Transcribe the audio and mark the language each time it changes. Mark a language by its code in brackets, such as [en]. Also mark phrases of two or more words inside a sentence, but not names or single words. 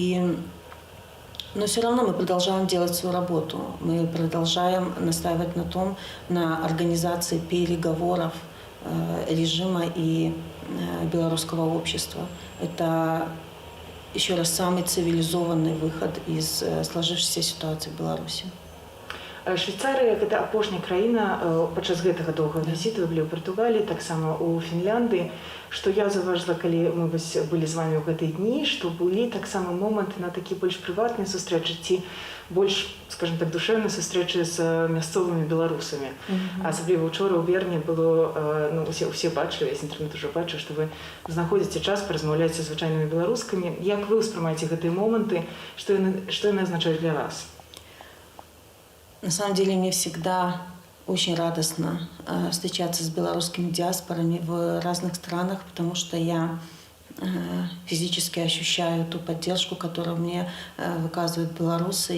[ru] Но все равно мы продолжаем делать свою работу. Мы продолжаем настаивать на организации переговоров режима и белорусского общества. Это, еще раз, самый цивилизованный выход из сложившейся ситуации в Беларуси. [be] Швейцарыя – гэта апошняя краіна падчас гэтага доўгага візіту. Вы былі ў Партугаліі, таксама ў Фінляндыі. Што я заўважыла, калі мы былі з вамі ў гэтыя дні, што былі таксама моманты на такія больш прыватныя сустрэчы ці больш, [ru] скажем так, [be] душэвныя сустрэчы з мясцовымі беларусамі. Асабліва ўчора ў Берне было, ну, усе бачылі, весь інтэрнэт ужо бачыў, што вы знаходзіце час паразмаўляць са звычайнымі беларускамі. Як вы ўспрымаеце гэтыя моманты, што яны азначаюць для вас? [ru] На самом деле мне всегда очень радостно встречаться с белорусскими диаспорами в разных странах, потому что я физически ощущаю ту поддержку, которую мне выказывают белорусы.